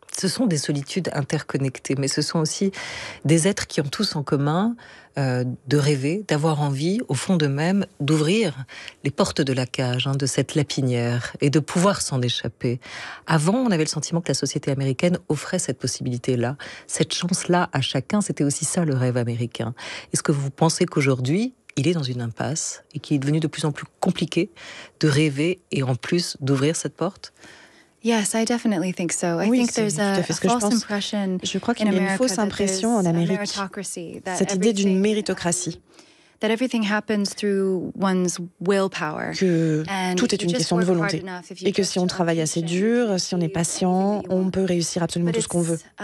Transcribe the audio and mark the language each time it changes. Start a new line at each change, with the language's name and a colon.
French: Ce sont des solitudes interconnectées, mais ce sont aussi des êtres qui ont tous en commun de rêver, d'avoir envie, au fond d'eux-mêmes, d'ouvrir les portes de la cage, de cette lapinière, et de pouvoir s'en échapper. Avant, on avait le sentiment que la société américaine offrait cette possibilité-là, cette chance-là à chacun. C'était aussi ça le rêve américain. Est-ce que vous pensez qu'aujourd'hui, il est dans une impasse et qu'il est devenu de plus en plus compliqué de rêver et en plus d'ouvrir cette porte ?
English: Yes, I definitely think so. I think there's a false impression.
French: Je crois qu'il y a une fausse impression en Amérique, cette idée d'une méritocratie. Que tout est une question de volonté et que si on travaille assez dur, si on est patient, on peut réussir absolument tout ce qu'on veut.